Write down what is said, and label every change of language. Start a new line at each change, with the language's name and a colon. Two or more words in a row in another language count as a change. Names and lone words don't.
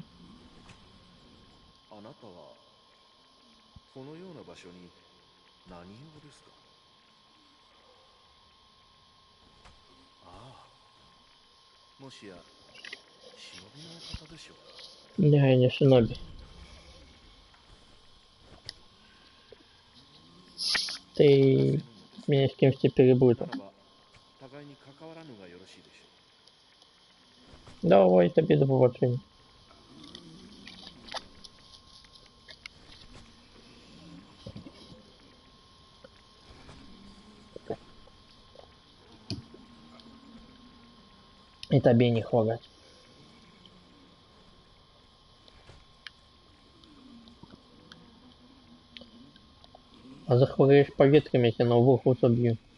Japanese: あなたはこのような場所に何用ですか？ああ、もしや忍びの方でしょう。
Russian: Я не шиноби. Ты меня с кем-то перепутал.
Japanese: ならば互いに関わらぬがよろしいでしょう。
Russian: Давай тебе
Ukrainian: до побачення.
Russian: И тебе не хворать. А захвореешь поветрем, я тебя на вуху забью.